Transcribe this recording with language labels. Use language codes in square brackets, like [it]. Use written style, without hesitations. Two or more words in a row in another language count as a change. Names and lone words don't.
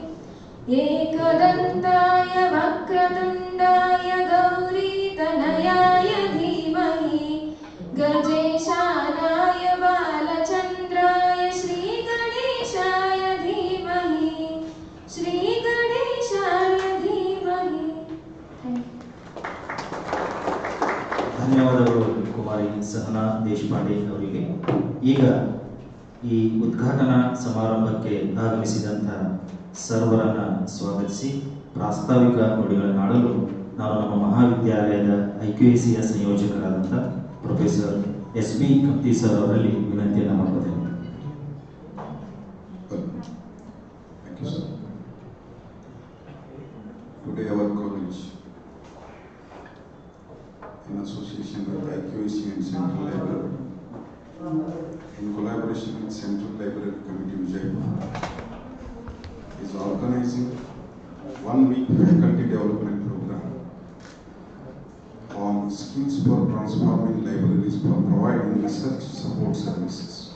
[sa] एकदन्ताय वक्रतुण्डाय गौरीतनयाय धीमहि गजेशानाय बालचन्द्राय श्रीगणेशाय धीमहि श्रीगणेशाय धीमहि [kn] ಧನ್ಯವಾದಗಳು ಕುಮಾರಿ ಸಹನಾ ದೇಶಪಾಂಡೆ ಅವರಿಗೆ. ಈಗ ಈ ಉದ್ಘಾಟನಾ ಸಮಾರಂಭಕ್ಕೆ ಆಗಮಿಸಿದಂಥ ಸರ್ವರನ್ನ ಸ್ವಾಗತಿಸಿ ಪ್ರಾಸ್ತಾವಿಕ ನುಡಿಗಳನ್ನು ಆಡಲು ನಾನು ನಮ್ಮ ಮಹಾವಿದ್ಯಾಲಯದ IQACಯ ಸಂಯೋಜಕರಾದಂಥ ಪ್ರೊಫೆಸರ್ SB ಕಪ್ತಿ ಸರ್ ಅವರಲ್ಲಿ ವಿನಂತಿಯನ್ನು ಮಾಡುತ್ತೇನೆ. [en] Thank you, sir. Today our college, in association with IQAC and Central Library, in collaboration with Central Library Committee Vijaypur, is organizing 1-week faculty development program on skills for transforming libraries for providing research support services.